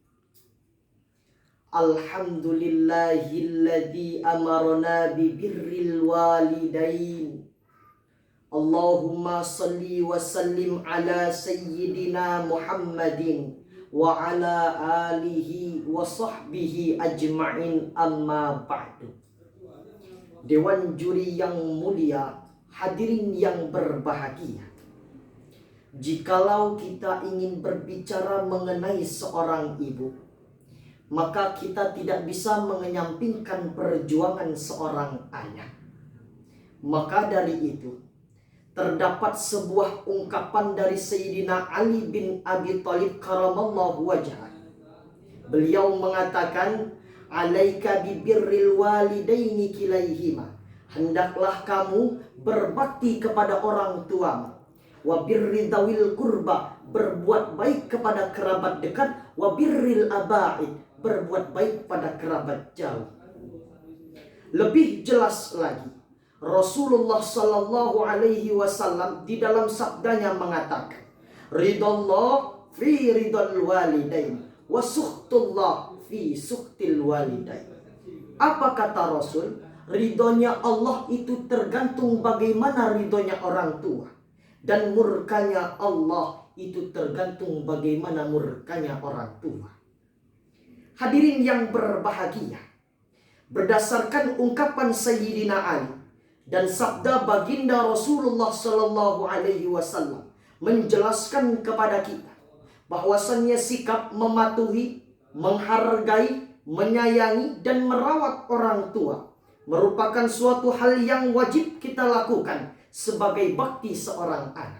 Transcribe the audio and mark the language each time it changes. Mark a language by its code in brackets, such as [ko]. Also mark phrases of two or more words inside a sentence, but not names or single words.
[ar] الحمد لله الذي أمرنا ببر الوالدين. اللهم صل وسلم على سيدنا محمد وعلى آله وصحبه أجمعين، أما بعد. [id] Dewan juri yang mulia, hadirin yang berbahagia. Jikalau kita ingin berbicara mengenai seorang ibu, maka kita tidak bisa mengenyampingkan perjuangan seorang ayah. Maka dari itu, terdapat sebuah ungkapan dari Sayyidina Ali bin Abi Thalib [ar] كرم الله وجهه. [id] Beliau mengatakan, [ar] عليك ببر الوالدين كليهما. [id] Hendaklah kamu berbakti kepada orang tuamu. [ar] وبر ذوي القربى, [id] berbuat baik kepada kerabat dekat. [ar] وبر الأباعد, [id] berbuat baik pada kerabat jauh. Lebih jelas lagi, Rasulullah [ar] صلى الله عليه وسلم [id] di dalam sabdanya mengatakan, [ar] رضا الله في رضا الوالدين وسخط الله في سخط الوالدين. [id] Apa kata Rasul? Ridhonya Allah itu tergantung bagaimana ridhonya orang tua, dan murkanya Allah itu tergantung bagaimana murkanya orang tua. Hadirin yang berbahagia, berdasarkan ungkapan Sayyidina Ali dan sabda baginda Rasulullah [ar] صلى الله عليه وسلم [id] menjelaskan kepada kita bahwasannya sikap mematuhi, menghargai, menyayangi, dan merawat orang tua merupakan suatu hal yang wajib kita lakukan sebagai bakti seorang anak.